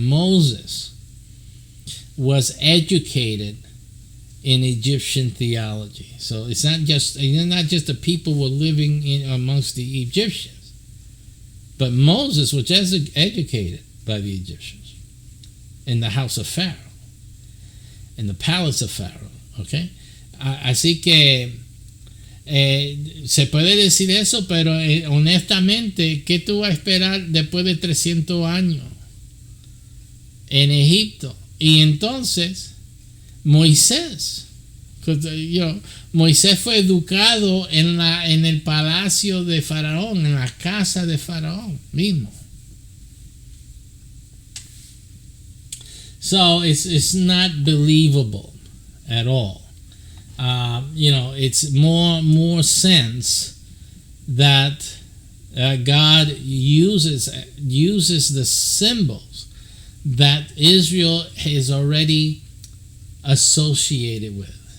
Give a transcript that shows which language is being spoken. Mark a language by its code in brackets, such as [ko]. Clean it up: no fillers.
[en] Moses was educated in Egyptian theology. So it's not just the people were living amongst the Egyptians, but Moses was just educated by the Egyptians in the house of Pharaoh, in the palace of Pharaoh. [es] Okay, así que se puede decir eso, pero honestamente, ¿qué tú vas a esperar después de 300 años en Egipto? Y entonces Moisés, Moisés fue educado en el palacio de Faraón, en la casa de Faraón mismo. [en] So it's not believable at all. It's more sense that God uses the symbols that Israel is already associated with.